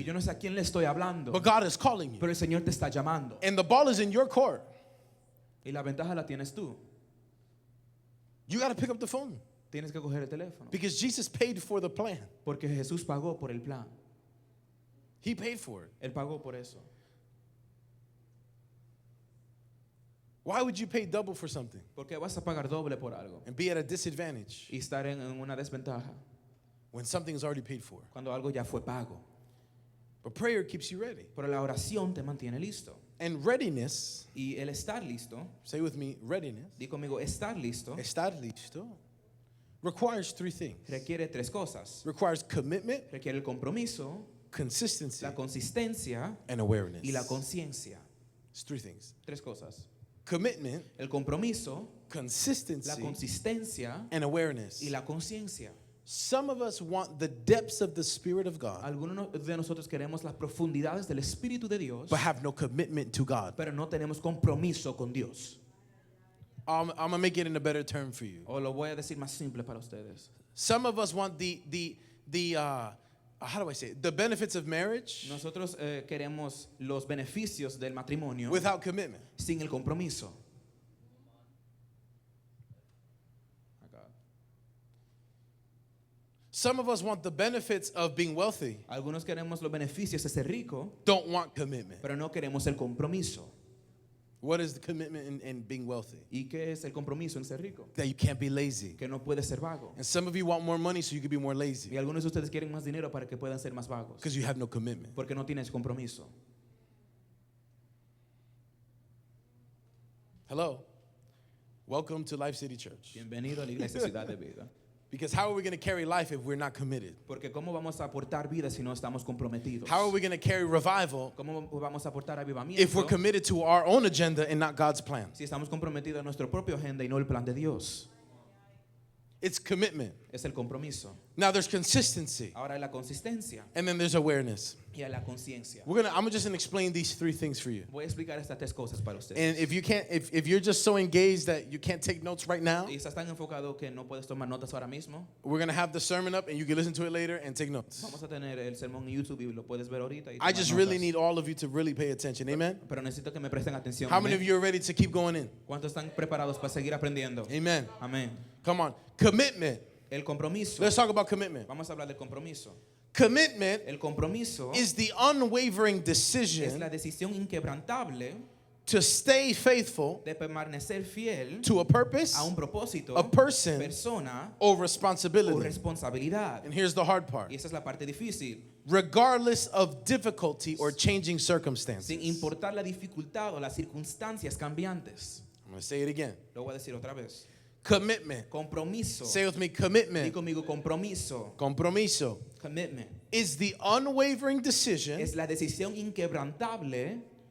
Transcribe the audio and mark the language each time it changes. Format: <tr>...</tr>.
<es>yo no sé a quién le estoy hablando,</es> <en>but God is calling you.</en> <es>pero el Señor te está llamando.</es> <en>And the ball is in your court.</en> <es>Y la ventaja la tienes tú.</es> <en>You got to pick up the phone</en> <es>Tienes que coger el teléfono.</es> <en>because Jesus paid for the plan.</en> <es>Porque Jesús pagó por el plan.</es> <en>He paid for it.</en> <es>Él pagó por eso.</es> <en>Why would you pay double for something</en> <es>¿Por qué vas a pagar doble por algo</es> <en>and be at a disadvantage</en> <es>y estar en una desventaja</es> <en>when something is already paid for?</en> <es>cuando algo ya fue pago?</es> <en>But prayer keeps you ready.</en> <es>Pero la oración te mantiene listo.</es> <en>And readiness,</en> <es>Y el estar listo,</es> <en>say with me, readiness,</en> <es>di conmigo, estar listo estar listo,</es> <en>requires three things.</en> <es>requiere tres cosas.</es> <en>Requires commitment,</en> <es>Requiere el compromiso,</es> <en>consistency,</en> <es>la consistencia</es> <en>and awareness.</en> <es>y la conciencia.</es> <en>It's three things.</en> <es>Tres cosas.</es> <en>Commitment,</en> <es>El compromiso, la</es> <en>consistency,</en> <es>consistencia</es> <en>and awareness.</en> <es>y la conciencia.</es> <en>Some of us want the depths of the Spirit of God,</en> <es>Algunos de nosotros queremos las profundidades del Espíritu de Dios,</es> <en>but have no commitment to God.</en> <es>pero no tenemos compromiso con Dios.</es> <en>I'm going to make it in a better term for you.</en> <es>O lo voy a decir más simple para ustedes.</es> <en>Some of us want how do I say it? The benefits of marriage</en> <es>Nosotros queremos los beneficios del matrimonio</es> <en>without commitment.</en> <es>sin el compromiso.</es> <en>Some of us want the benefits of being wealthy,</en> <es>Algunos queremos los beneficios de ser rico,</es> <en>don't want commitment.</en> <es>pero no queremos el compromiso.</es> <en>What is the commitment in being wealthy?</en> <es>¿Y qué es el compromiso en ser rico?</es> <en>That you can't be lazy.</en> <es>Que no puedes ser vago.</es> <en>And some of you want more money so you can be more lazy</en> <es>Y algunos de ustedes quieren más dinero para que puedan ser más vagos,</es> <en>because you have no commitment.</en> <es>porque no tienes compromiso.</es> <en>Hello. Welcome to Life City Church.</en> <es>Bienvenido a la Iglesia Ciudad de Vida.</es> <en>Because how are we going to carry life if we're not committed?</en> <es>Porque ¿cómo vamos a aportar vida si no estamos comprometidos?</es> <en>How are we going to carry revival</en> <es>¿Cómo vamos a aportar avivamiento</es> <en>if we're committed to our own agenda and not God's plan?</en> <es>si estamos comprometidos a nuestra propia agenda y no el plan de Dios?</es> <en>It's commitment.</en> <es>Es el compromiso.</es> <en>Now there's consistency</en> <es>Ahora hay la consistencia</es> <en>and then there's awareness.</en> <es>y hay la conciencia.</es> <en>I'm just going to explain these three things for you.</en> <es>Voy a explicar estas tres cosas para ustedes.</es> <en>And if you're just so engaged that you can't take notes right now,</en> <es>Y estás tan enfocado que no puedes tomar notas ahora mismo.</es> <en>we're going to have the sermon up and you can listen to it later and take notes.</en> <es>Vamos a tener el sermón en YouTube y lo puedes ver ahorita. Y</es> <en>I</en> <es>tomar</es> <en>just really</en> <es>notas.</es> <en>need all of you to really pay attention. Amen.</en> <es>Pero necesito que me presten atención.</es> <en>How many</en> <es>Amén.</es> <en>of you are ready to keep going in?</en> <es>¿Cuántos están preparados para seguir aprendiendo?</es> <en>Amen.</en> <es>Amén.</es> <en>Come on. Commitment.</en> <es>El compromiso.</es> <en>Let's talk about commitment.</en> <es>Vamos a hablar del compromiso.</es> <en>Commitment</en> <es>El compromiso</es> <en>is the unwavering</en> <es>es</es> <en>decision</en> <es>la decisión inquebrantable</es> <en>to stay faithful</en> <es>de permanecer fiel</es> <en>to a purpose,</en> <es>a un propósito,</es> <en>a person,</en> <es>persona</es> <en>or</en> <es>o</es> <en>responsibility.</en> <es>responsabilidad.</es> <en>And here's the hard part.</en> <es>Y esa es la parte difícil.</es> <en>Regardless of difficulty or changing circumstances.</en> <es>Sin importar la dificultad o las circunstancias cambiantes.</es> <en>I'm going to say it again.</en> <es>Lo voy a decir otra vez.</es> <en>Commitment.</en> <es>Compromiso.</es> <en>Say with me,</en> <es>Di</es> <en>commitment.</en> <es>conmigo compromiso. Compromiso</es> <en>Commitment. is the unwavering decision</en> <es>Es la decisión inquebrantable</es>